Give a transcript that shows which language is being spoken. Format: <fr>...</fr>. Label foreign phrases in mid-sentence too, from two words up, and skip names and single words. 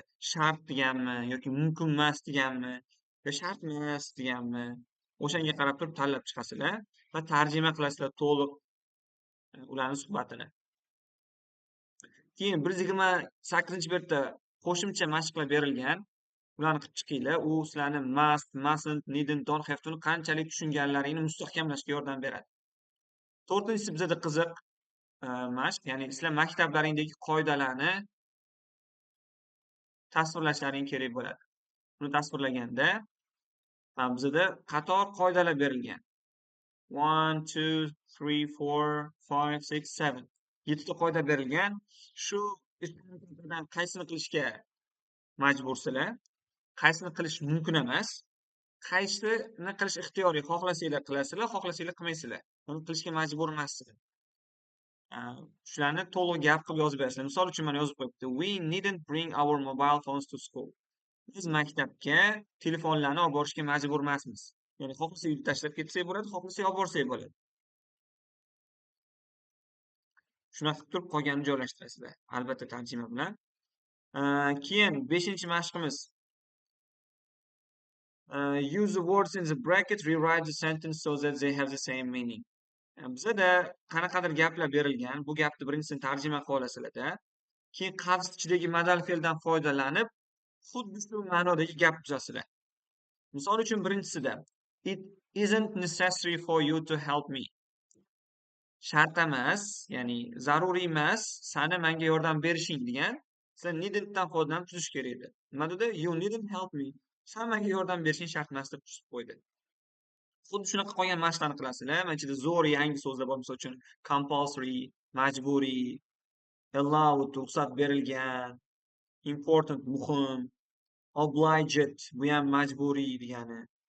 <uz>Shart deganmi yoki mumkin emas deganmi yo shart emas deganmi? O'shanga qarab turib tanlab chiqasizlar va tarjima qilasizlar to'liq ularning suhbatini. Keyin 128-betda qo'shimcha mashqlar berilgan. Ularni qilib chiqinglar. U sizlarni</uz> <en>must, mustn't, needn't, don't have to</en> <uz>qanchalik tushunganlaringni mustahkamlashga yordam beradi. 4-inchisi bizada qiziq mashq, ya'ni sizlar maktablaringdagi qoidalarni tasvirlashlaring kerak bo'ladi. Buni tasvirlaganda bizada qator qoidalar berilgan. 1, 2, 3, 4, 5, 6, 7. 7 ta qoida berilgan. Shu qaysini qilishga majbursizlar, qaysini qilish mumkin emas, qaysini qilish ixtiyoriy, xohlasanglar qilasizlar, xohlasanglar qilmaysizlar. Buni qilishga majbur emassizlar. Shularni to'liq gap qilib yozib berasizlar. Misol uchun mana yozib qo'yibdi.</uz> <en>We needn't bring our mobile phones to school.</en> <uz>Biz maktabga telefonlarni olib borishga majbur emasmiz. Ya'ni xohlasak uyda tashlab ketsak bo'ladi, xohlasak olib borsak bo'ladi. Shunaqa qilib turib qolganini joylashtirasizlar. Albatta tarjima bilan. Keyin 5-mashqimiz.</uz> <en>Use the words in the bracket, rewrite the sentence so that they have the same meaning.</en> <uz>Bizada qanaqadir gaplar berilgan. Bu gapni birinchisini tarjima qilib olasizlar-da. Keyin qavs ichidagi modal fe'ldan foydalanib, xuddi shu ma'nodagi gap tuzasizlar. Misol uchun birinchisida</uz> <en>it isn't necessary for you to help me.</en> <uz>Shart emas, ya'ni zaruriy emas, sani menga yordam berishing degan. Sen needn'tdan foydalanib tuzish kerak edi. Nima dedi?</uz> <en>You needn't help me.</en> <uz>Sen menga yordam berishing shart emas deb tuzib qo'ydi. Xuddi shunaqa qolgan mashqlarni qilasizlar. Mana ichida zo'r yangi so'zlar bor, misol uchun compulsory, majburiy, allowed, ruxsat berilgan, important, muhim, obliged, bu ham majburiy degani.</uz>